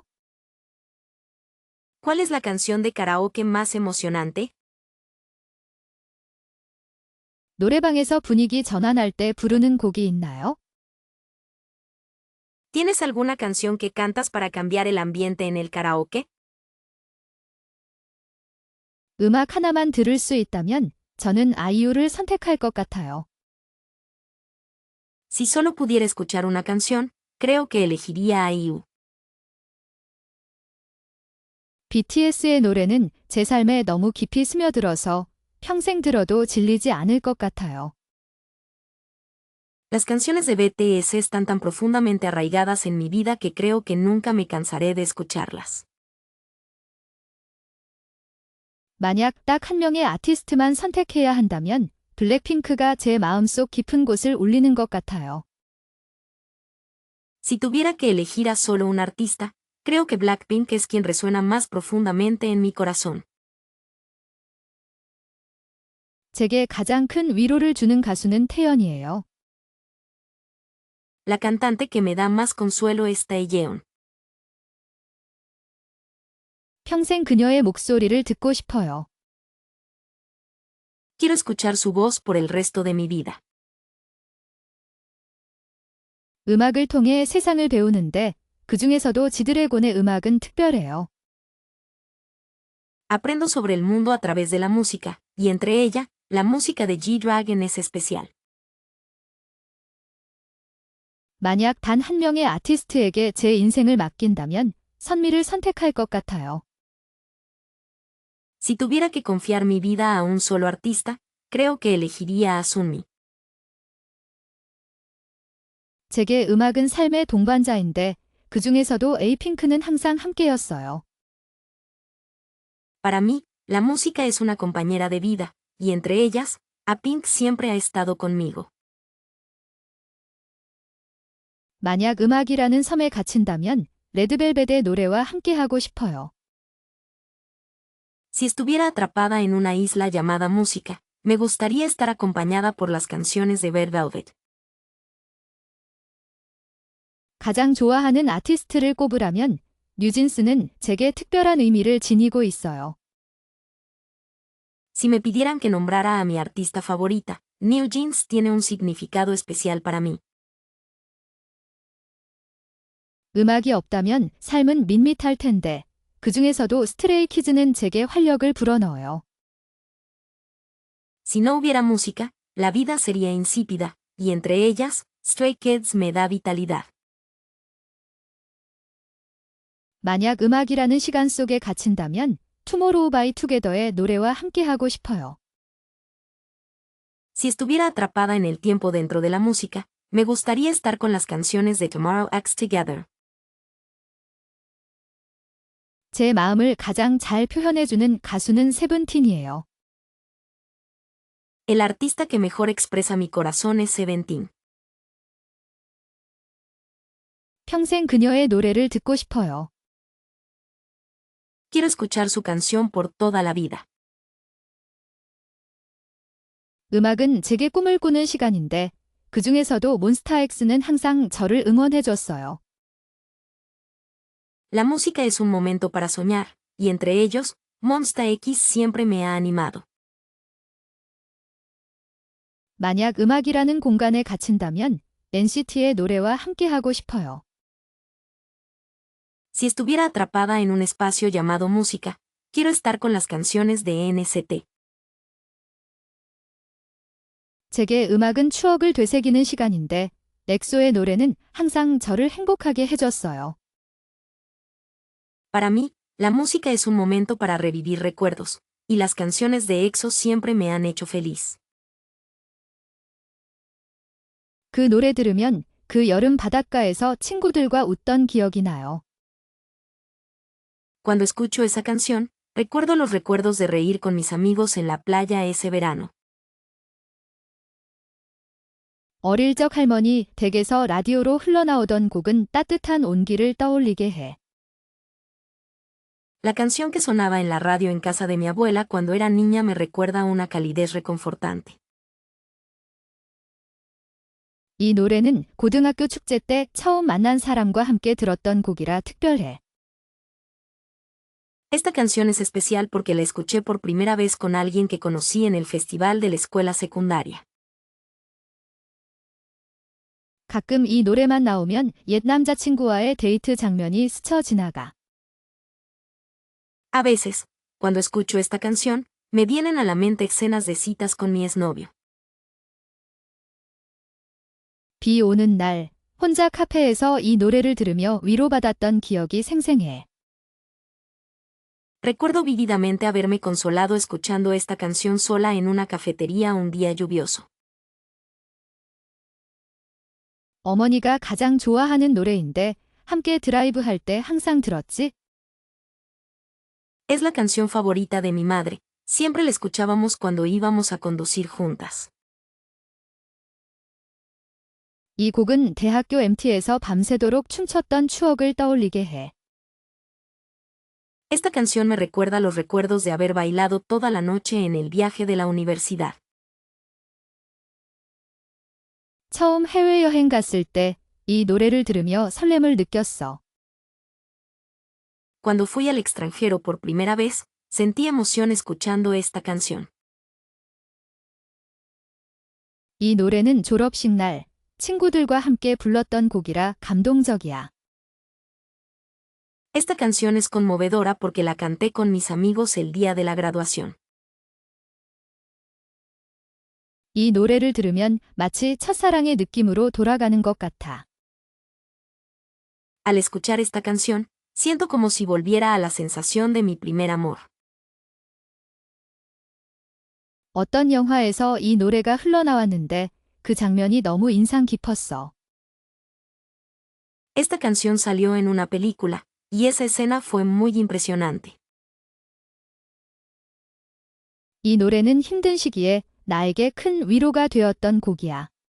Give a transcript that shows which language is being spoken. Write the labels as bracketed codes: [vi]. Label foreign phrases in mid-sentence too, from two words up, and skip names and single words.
[es] ¿Cuál es la canción de karaoke más emocionante? [ko] 노래방에서 분위기 전환할 때 부르는 곡이 있나요? [es] ¿Tienes alguna canción que cantas para cambiar el ambiente en el karaoke? [ko] 음악 하나만 들을 수 있다면 저는 아이유를 선택할 것 같아요. [es] Si solo pudiera escuchar una canción, creo que elegiría a IU. [ko] BTS의 노래는 제 삶에 너무 깊이 스며들어서 평생 들어도 질리지 않을 것 같아요. [es] Las canciones de BTS están tan profundamente arraigadas en mi vida que creo que nunca me cansaré de escucharlas. [ko] 만약 딱 한 명의 아티스트만 선택해야 한다면 블랙핑크가 제 마음속 깊은 곳을 울리는 것 같아요. [es] Si tuviera que elegir a solo un artista, creo que Blackpink es quien resuena más profundamente en mi corazón. [ko] 제게 가장 큰 위로를 주는 가수는 태연이에요. [es] La cantante que me da más consuelo es Taeyeon. [ko] 평생 그녀의 목소리를 듣고 싶어요. [es] Quiero escuchar su voz por el resto de mi vida. [ko] 음악을 통해 세상을 배우는데 그 중에서도 지드래곤의 음악은 특별해요. [es] Aprendo sobre el mundo a través de la música, y entre ella, la música de G-Dragon es especial. [ko] 만약 단 한 명의 아티스트에게 제 인생을 맡긴다면 선미를 선택할 것 같아요. [es] Si tuviera que confiar mi vida a un solo artista, creo que elegiría a Sunmi. [ko] 제게 음악은 삶의 동반자인데 그 중에서도 에이핑크는 항상 함께였어요. [es] Para mí, la música es una compañera de vida, y entre ellas, a Pink siempre ha estado conmigo. [ko] 만약 음악이라는 섬에 갇힌다면 레드벨벳의 노래와 함께하고 싶어요. [es] Si estuviera atrapada en una isla llamada música, me gustaría estar acompañada por las canciones de Red Velvet. [ko] 가장 좋아하는 아티스트를 꼽으라면 뉴진스는 제게 특별한 의미를 지니고 있어요. [es] Si me pidieran que nombrara a mi artista favorita, New Jeans tiene un significado especial para mí. [ko] 음악이 없다면 삶은 밋밋할 텐데 그 중에서도 스트레이키즈는 제게 활력을 불어넣어요. [es] Si no hubiera música, la vida sería insípida, y entre ellas, Stray Kids me da vitalidad. [ko] 만약 음악이라는 시간 속에 갇힌다면 투모로우 바이 투게더의 노래와 함께하고 싶어요. [es] Si estuviera atrapada en el tiempo dentro de la música, me gustaría estar con las canciones de Tomorrow X Together. [ko] 제 마음을 가장 잘 표현해주는 가수는 세븐틴이에요. [es] El artista que mejor expresa mi corazón es Seventeen. [ko] 평생 그녀의 노래를 듣고 싶어요. [es] Quiero escuchar su canción por toda la vida. [ko] 음악은 제게 꿈을 꾸는 시간인데 그 중에서도 몬스타엑스는 항상 저를 응원해줬어요. [es] La música es un momento para soñar, y entre ellos, Monsta X siempre me ha animado. [ko] 만약 음악이라는 공간에 갇힌다면 NCT의 노래와 함께하고 싶어요. [es] Si estuviera atrapada en un espacio llamado música, quiero estar con las canciones de NCT. [ko] 제게 음악은 추억을 되새기는 시간인데 엑소의 노래는 항상 저를 행복하게 해줬어요. [es] Para mí, la música es un momento para revivir recuerdos, y las canciones de EXO siempre me han hecho feliz. [ko] 그 노래 들으면 그 여름 바닷가에서 친구들과 웃던 기억이 나요. [es] Cuando escucho esa canción, recuerdo los recuerdos de reír con mis amigos en la playa ese verano. [ko] 어릴 적 할머니 댁에서 라디오로 흘러나오던 곡은 따뜻한 온기를 떠올리게 해. [es] La canción que sonaba en la radio en casa de mi abuela cuando era niña me recuerda una calidez reconfortante. [ko] 이 노래는 고등학교 축제 때 처음 만난 사람과 함께 들었던 곡이라 특별해. [es] Esta canción es especial porque la escuché por primera vez con alguien que conocí en el festival de la escuela secundaria. [ko] 가끔 이 노래만 나오면 옛 남자친구와의 데이트 장면이 스쳐 지나가. [es] A veces, cuando escucho esta canción, me vienen a la mente escenas de citas con mi exnovio. [ko] 비 오는 날, 혼자 카페에서 이 노래를 들으며 위로받았던 기억이 생생해. [es] Recuerdo vívidamente haberme consolado escuchando esta canción sola en una cafetería un día lluvioso. [ko] 어머니가 가장 좋아하는 노래인데 함께 드라이브할 때 항상 들었지? [es] Es la canción favorita de mi madre, siempre la escuchábamos cuando íbamos a conducir juntas. [ko] 이 곡은 대학교 MT에서 밤새도록 춤췄던 추억을 떠올리게 해. [es] Esta canción me recuerda los recuerdos de haber bailado toda la noche en el viaje de la universidad. [ko] 처음 해외여행 갔을 때 이 노래를 들으며 설렘을 느꼈어. [es] Cuando fui al extranjero por primera vez, sentí emoción escuchando esta canción. [ko] 이 노래는 졸업식 날 친구들과 함께 불렀던 곡이라 감동적이야. [es] Esta canción es conmovedora porque la canté con mis amigos el día de la graduación. [ko] 이 노래를 들으면 마치 첫사랑의 느낌으로 돌아가는 것 같아. [es] Al escuchar esta canción, siento como si volviera a la sensación de mi primer amor. [ko] 어떤 영화에서 이 노래가 흘러나왔는데 그 장면이 너무 인상 깊었어. [es] Esta canción salió en una película, y esa escena fue muy impresionante. [ko] 이 노래는 힘든 시기에 나에게 큰 위로가 되었던 곡이야.